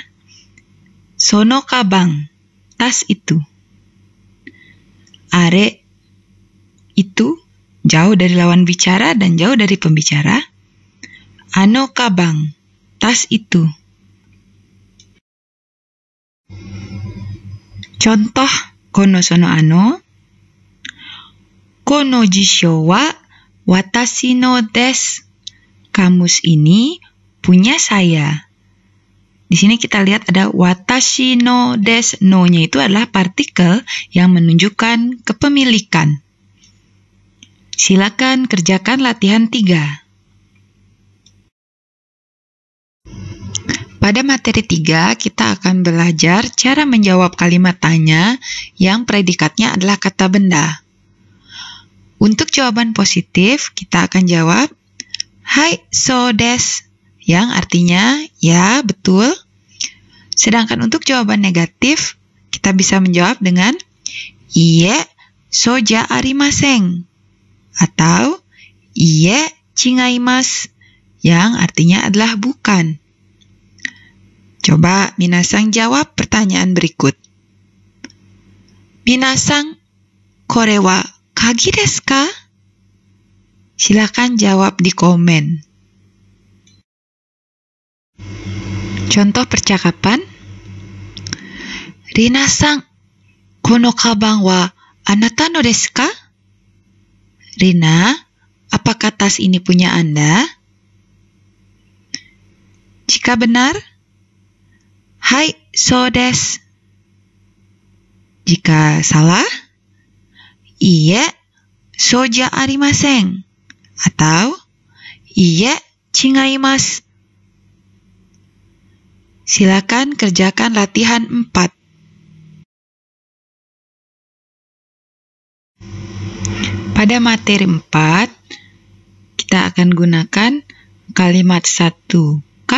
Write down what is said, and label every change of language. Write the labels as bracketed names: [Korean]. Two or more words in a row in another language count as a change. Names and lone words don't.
[Japanese] その鞄, [Indonesian] tas itu. Are, itu jauh dari lawan bicara dan jauh dari pembicara. [Japanese] あの鞄, [Indonesian] tas itu. Contoh [Japanese] この その あの. この辞書は私のです. [Indonesian] Kamus ini punya saya. Di sini kita lihat ada [Japanese] 私のです. [Indonesian] No-nya itu adalah partikel yang menunjukkan kepemilikan. Silakan kerjakan latihan 3. Pada materi 3, kita akan belajar cara menjawab kalimat tanya yang predikatnya adalah kata benda. Untuk jawaban positif, kita akan jawab, [Japanese] はい、そうです. [Indonesian] Yang artinya, ya, betul. Sedangkan untuk jawaban negatif, kita bisa menjawab dengan [Japanese] いいえ、そうじゃありません. Atau いいえ、違います. [Indonesian] Yang artinya adalah bukan. Coba minasang jawab pertanyaan berikut. [Japanese] 皆さん、これは鍵ですか? [Indonesian] Silakan jawab di komen. Contoh percakapan. [Japanese] リナさん、この鞄はあなたのですか? [Indonesian] Rina, apakah tas ini punya Anda? [Japanese] Jika benar, はい、そうです. [Indonesian] Jika salah, [Japanese] いいえ、そうじゃありません. Atau, いいえ、違います. [Indonesian] Silakan kerjakan latihan 4. Pada materi 4, kita akan gunakan kalimat 1 kah?